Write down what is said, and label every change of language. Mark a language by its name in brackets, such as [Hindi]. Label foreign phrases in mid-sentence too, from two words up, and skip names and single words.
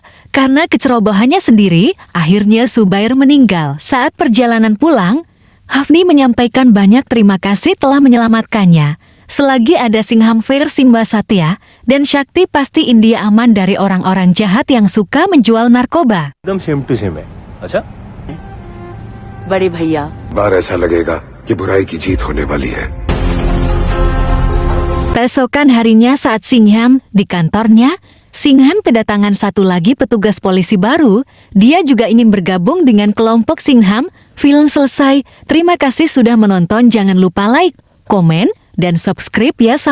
[Indonesian] Karena kecerobohannya sendiri, akhirnya Zubair meninggal. Saat perjalanan pulang, Afni menyampaikan banyak terima kasih telah menyelamatkannya. Selagi ada Singham, Fair, Simba, Satya, dan Shakti, pasti India aman dari orang-orang jahat yang suka menjual narkoba. [Hindi] एकदम [English] same to same [Hindi] है। अच्छा? बड़े भैया, बार ऐसा लगेगा कि बुराई की जीत होने वाली है। [Indonesian] Keesokan harinya saat Singham di kantornya, Singham kedatangan satu lagi petugas polisi baru. Dia juga ingin bergabung dengan kelompok Singham. Film selesai. Terima kasih sudah menonton. Jangan lupa like, komen, dan subscribe ya.